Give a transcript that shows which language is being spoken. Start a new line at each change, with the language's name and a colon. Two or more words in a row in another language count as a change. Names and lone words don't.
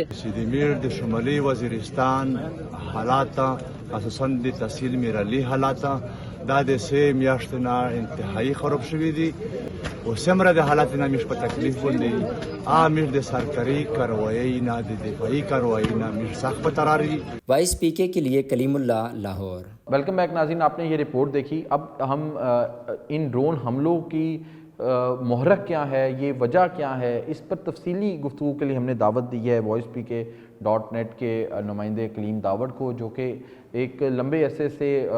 Pashto: چې د میر د شمالي وزیرستان حالات اساساً د تحصیل میرعلي حالات دا د سه میاشتو نه انتهایی خراب شوي دي او څومره د حالات نه میش په تکلیف باندې میش د سرکاري کاروایی نه د دفاعي کاروایی نه میش سخت په ترار دي
Urdu: وائس پی کے کے لیے کلیم اللہ لاہور.
English: welcome back
Urdu: ناظرین، آپ نے یہ رپورٹ دیکھی۔ اب ہم ان ڈرون حملوں کی محرک کیا ہے، یہ وجہ کیا ہے، اس پر تفصیلی گفتگو کے لیے ہم نے دعوت دی ہے voicepk.net کے نمائندے کلیم داوڑ کو، جو کہ ایک لمبے عرصے سے